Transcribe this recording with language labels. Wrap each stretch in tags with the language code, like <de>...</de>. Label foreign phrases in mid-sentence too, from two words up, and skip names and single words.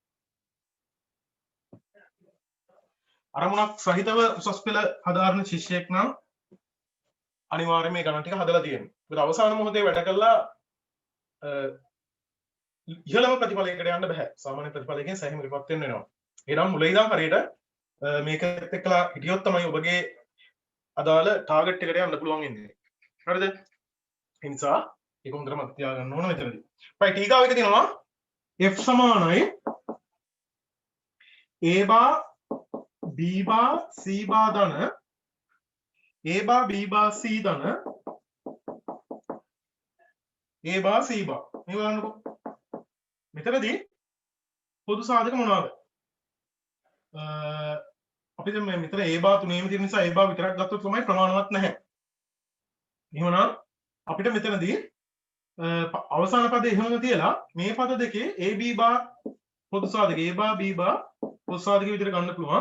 <si>අරමුණක් සහිතව උසස් පෙළ හදාරන ශිෂ්‍යයෙක් නම් අනිවාර්යයෙන් මේ ගණන් ටික හදලා තියෙනවා මොකද අවසාන මොහොතේ වැඩ කළා ඉහළම ප්‍රතිඵලයකට යන්න බෑ සාමාන්‍ය ප්‍රතිඵලයකින් සෑහීමකටපත් වෙන්න වෙනවා එහෙනම් මුල ඉඳන් හරියට මේකත් එක්කලා හිටියොත් තමයි ඔබගේ අදාළ ටාගට් එකට යන්න පුළුවන් ඉන්නේ. හරිද? ඒ නිසා ඒක හොඳට මතක තියාගන්න ඕන මෙතනදී. right ඊගාව එක තියෙනවා f සමානයි</si> <en>a bar b bar c bar</en> <si>ධන</si> <en>a bar b bar c</en> <si>ධන</si> <en>a bar c bar.</en> <si>මේ බලන්නකෝ. මෙතනදී පොදු සාධක මොනවාද? අපි දැන් මේ මෙතන a බා තුනේම තියෙන නිසා a බා විතරක් ගත්තොත් තමයි ප්‍රමාණවත් නැහැ. එහෙමනම් අපිට මෙතනදී අවසාන පදේ එහෙමම තියලා මේ පද දෙකේ a b බා පොදු සාධක a බා b බා පොදු සාධක විදිහට ගන්න පුළුවන්.</si>